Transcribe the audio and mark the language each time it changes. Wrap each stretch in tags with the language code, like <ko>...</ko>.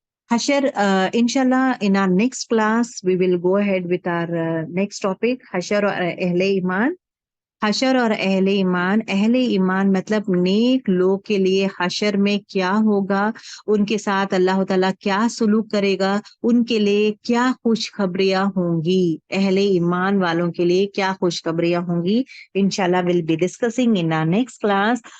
<en>Hashar, inshallah, in our next class, we will go ahead with our next topic, Hashar or Ahle Iman.</en> <ur>حشر اور اہل ایمان مطلب نیک لوگ کے لیے حشر میں کیا ہوگا, ان کے ساتھ اللہ تعالیٰ کیا سلوک کرے گا, ان کے لیے کیا خوشخبریاں ہوں گی, اہل ایمان والوں کے لیے کیا خوشخبریاں ہوں گی.</ur> <en>انشاءاللہ we'll be discussing in our next class.</en>